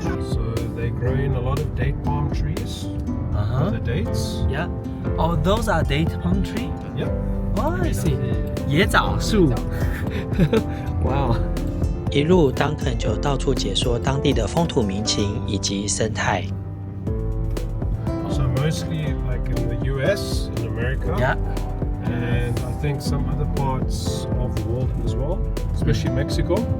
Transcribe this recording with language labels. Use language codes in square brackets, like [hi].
[en] So they grow in a lot of date palm trees. The dates. Yeah. Oh, those are date palm tree? Yep. Oh, I see. [zh] 椰枣树。哇哦！一路 Duncan 就到处解说当地的风土民情以及生态。 [en] So mostly like in the US, in America. Yeah. And I think some other parts of the world as well, especially Mexico.